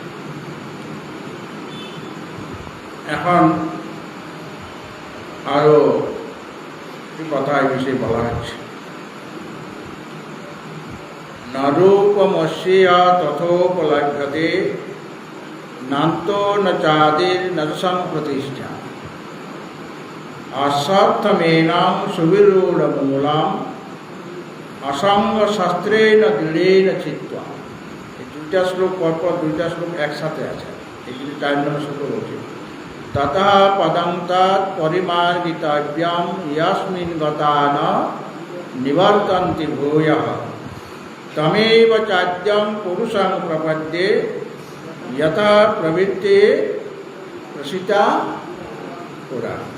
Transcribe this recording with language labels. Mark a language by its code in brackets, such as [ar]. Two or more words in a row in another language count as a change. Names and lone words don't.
[bn] এখন আরো কথা এই বিষয়ে বলা হচ্ছে। [sa] নরূপমস্যেহ তথোপলভ্যতে নান্তো ন চাদির্ন চ সম্প্রতিষ্ঠা। অশ্বত্থমেনাং সুবিরূঢ়মূলম असंग शास्त्रेण दृढ़ेन चित्वा। [bn] এই দুইটা শ্লোক পরপর দুইটা শ্লোক একসাথে আছে। এগুলি 4 নম্বর শ্লোক বলছে। [sa] ততঃ পদং তৎ পরিমার্গিতব্যম ইয়াস্মিন গতান নিবর্তন্তি ভূয়ঃ তমেব চাদ্যং পুরুষং প্রপদ্যে যথা প্রবৃত্তে প্রসিতা পুরা।